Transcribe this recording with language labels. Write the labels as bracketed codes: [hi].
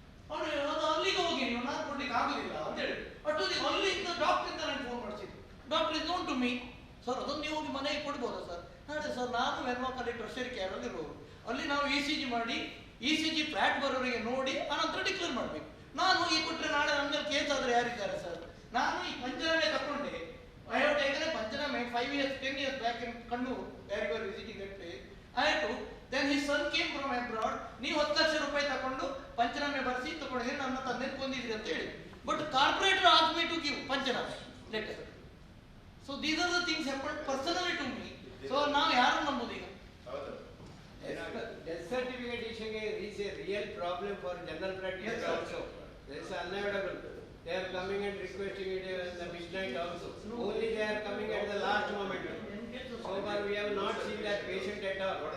[kn] ಅವನು ಅದು ಅಲ್ಲಿಗೆ ಹೋಗಿ ನೀವು ನಾನು ಕೊಡ್ಲಿಕ್ಕೆ ಆಗುದಿಲ್ಲ ಅಂತ ಹೇಳಿ. ಬಟ್ ಅಲ್ಲಿಂದ ಡಾಕ್ಟ್ರಿಂದ ನನಗೆ ಫೋನ್ ಮಾಡಿಸಿದ್ದು. [en] Doctor is known to me. [kn] Sir ಅದನ್ನು ನೀವು ಹೋಗಿ ಮನೆಗೆ ಕೊಡ್ಬೋದಾ ಸರ್? ನಾಳೆ ಸರ್ ನಾನು ವೆನ್ವಾಕಲ್ಲಿ ಟ್ರಷರಿ ಕೇರಲ್ಲಿ ಇರೋರು. ಅಲ್ಲಿ ನಾವು ಇ ಸಿ ಜಿ ಮಾಡಿ ಇ ಸಿ ಜಿ ಫ್ಲಾಟ್ ಬರೋರಿಗೆ ನೋಡಿ ಅನಂತರ ಡಿಕ್ಲೇರ್ ಮಾಡಬೇಕು. ನಾನು ಈ ಕೊಟ್ಟರೆ ನಾಳೆ ನನ್ನ ಮೇಲೆ ಕೇಸ್ ಆದರೆ ಯಾರಿದ್ದಾರೆ ಸರ್? ನಾನು ಈ ಪಂಚನಾಮೆ ತಗೊಂಡೆ. [en] I have taken a Panchaname 5 years, 10 years back in Kannur, where we were visiting that place. I had to, then his son came from abroad. [kn] ನೀವು 10 ಲಕ್ಷ ರೂಪಾಯಿ ತಗೊಂಡು ಪಂಚನಾಮೆ ಬರೆಸಿ ತಗೊಂಡಿದ್ದೀನಿ, ನನ್ನ ತಂದೆ ಕೊಂದಿದ್ರಿ ಅಂತ ಹೇಳಿ. [en] But corporator asked me to give panchnama letter. So these are the things happen personally to me. [kn] So ನಾವು ಯಾರು ನಂಬೋದು ಈಗ? [en] Death certificate issuing is a real problem for general practice also. That is unavoidable. They are coming and requesting it in the midnight also. Only they are coming at the last moment. So far we have not seen that patient at all.